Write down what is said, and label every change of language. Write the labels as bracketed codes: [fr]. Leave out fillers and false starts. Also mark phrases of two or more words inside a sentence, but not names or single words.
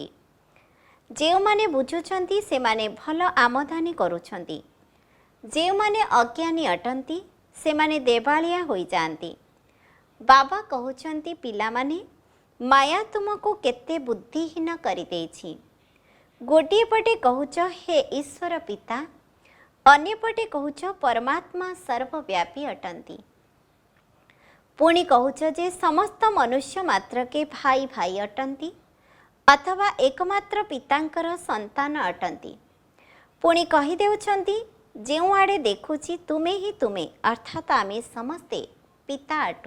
[or] ଜେଉଁ ମାନେ ବୁଝୁଛନ୍ତି ସେ ମାନେ ଭଲ ଆମଦାନୀ କରୁଛନ୍ତି। ଜେଉଁ ମାନେ ଅଜ୍ଞାନୀ ଅଟନ୍ତି ସେ ମାନେ ଦେବାଳିଆ ହୋଇ ଯାନ୍ତି। ବାବା କହୁଛନ୍ତି ପିଲା ମାନେ ମାୟା ତୁମକୁ କେତେ ବୁଦ୍ଧିହୀନ କରି ଦେଇଛି। ଗୋଟେ ପଟେ କହୁଛ ହେ ଈଶ୍ୱର ପିତା, ଅନ୍ୟ ପଟେ କହୁଛ ପରମାତ୍ମା ସର୍ବବ୍ୟାପୀ ଅଟନ୍ତି। ପୁଣି କହୁଛ ଯେ ସମସ୍ତ ମନୁଷ୍ୟ ମାତ୍ର କେ ଭାଇ ଭାଇ ଅଟନ୍ତି ଅଥବା ଏକମାତ୍ର ପିତାଙ୍କର ସନ୍ତାନ ଅଟନ୍ତି। ପୁଣି କହି ଦେଉଛନ୍ତି ଯେଉଁ ଆଡ଼େ ଦେଖୁଛି ତୁମେ ହିଁ ତୁମେ, ଅର୍ଥାତ୍ ଆମେ ସମସ୍ତେ ପିତା ଅଟୁ।